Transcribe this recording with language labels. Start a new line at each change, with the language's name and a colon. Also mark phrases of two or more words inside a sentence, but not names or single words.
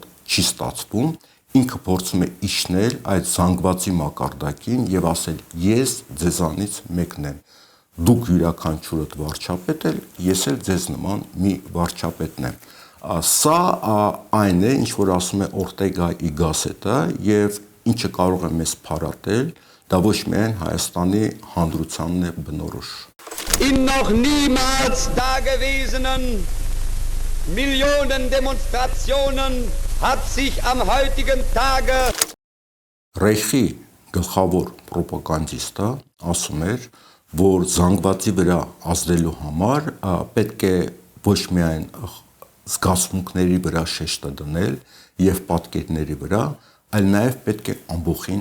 Armenian: չի ստացվում, ինքը փորձում է իջնել այդ զանգվածի մակարդակին եւ ասել ես ձեզանից մեկն եմ, դուք յուրաքանչյուրդ վարչապետ եք, ես էլ ձեզ նման մի վարչապետն եմ։ Սա այն է, ինչ որ ասում է Օրտեգա y Gassetը եւ ինչը կարող է մեզ փարատել, դա ոչ միայն Հայաստանի հանրությանն է բնորոշ։
German: In noch niemals dagewesenen Millionen Demonstrationen hat sich am heutigen Tage
Armenian: Ռեյխի գլխավոր պրոպագանդիստը ասում էր, որ զանգվածի վրա ազդելու համար պետք է ոչ միայն զգացմունքների վրա շեշտը դնել եւ պատկերների վրա, այլ նաեւ պետք է ամբողջին